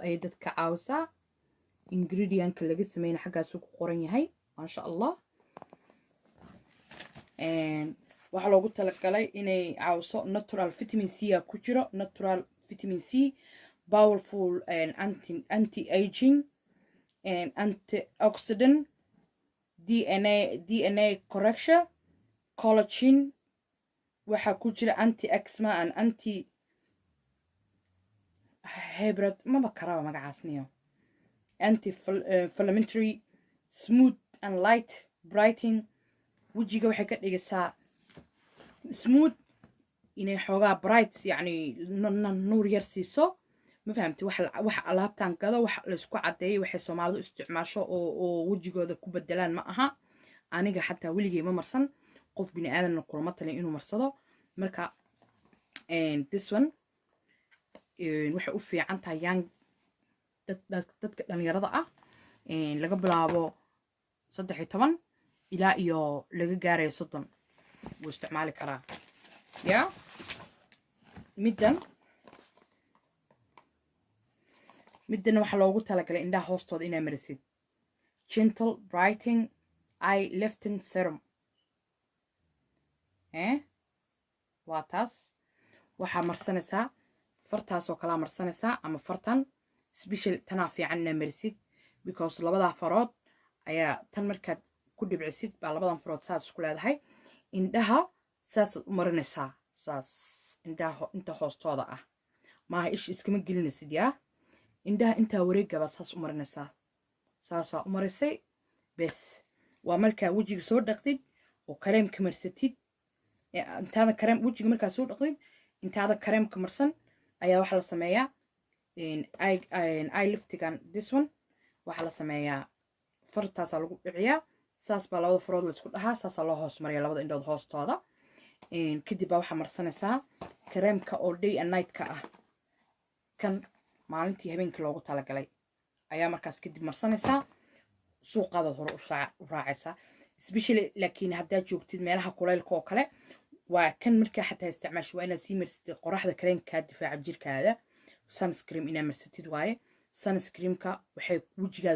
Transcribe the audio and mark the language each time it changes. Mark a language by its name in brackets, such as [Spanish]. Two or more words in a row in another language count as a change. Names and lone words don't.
[Somali] ay dadka caawisaa ingredient-ka laga sameeyay xaggaas ku qoran yahay [Arabic] maasha Allah [Somali] waxaa loogu talagalay inay caawiso [English] natural vitamin C [Somali] ku jiro [English] natural vitamin C powerful and anti-aging and antioxidant DNA correction collagen [Somali] waxaa ku jira [English] anti-eczema and hybrid [Somali] maba karaba magacaasniyo [English] anti-inflammatory smooth and light brightening [Somali] wejiga waxay ka dhigaysaa smooth inay xoogaa bright yacni nuur yar siiso ma fahamti wax alaabtan gado wax laysku caddeeyay waxay soomaalidu isticmaasho oo wejigooda ku bedelaan ma aha aniga xataa weligay ma marsan qof bini aadanna kulama talin inuu marsado marka [English] this one [Somali] waxay u fiican tahay young dadka dhalinyarada ah laga bilaabo 13 ilaa iyo laga gaarayo 30 wuu isticmaali karaa ya middan waxaa loogu talagalay indhaha hoostooda inaa marisid [English] gentle brightening eye lifting serum [Somali] waa taas waxaa marsanaysaa fartaasoo kalaa marsanaysaa ama fartan special tanaa fiican inaa marisid because labadaa farood ayaa tan markaad ku dhibcisid baa labadan farood saas ku leedahay indhaha saasaad u marinaysaa saas indhaha inta hoostooda ah maaha ish iskama gelinaysid yaa indhaha intaa wareegaba saas u marinaysaa saasaa u marisay bes waa markaa wejiga soo dhaqdid oo kareemka marsatid intaada kareem wejiga markaa soo dhaqdid intaada kareemka marsan ayaa waxaa la sameeyaa eye liftigan [English] this one [Somali] waxaa la sameeyaa fartaasaa lagu dhiciyaa saas baa labada farood laysku dhahaa saasaa loo hoos mariya labada indhood hoostooda kadib baa waxaa marsanaysaa kareemka oo [English] day and night- [Somali] ka ah kan maalintii habeenkii loogu talagalay ayaa markaas kadib marsanaysaa suuqaadaad hore u raacaysaa especially laakiin haddaad joogtid meelaha kulaylka oo kale waa kan markaa xataa isticmaasho waa inaad sii marsatid qoraxda kareenkaa difaaca jirkaada sunscream inaad marsatid waaye sunscreamka waxay wejigaada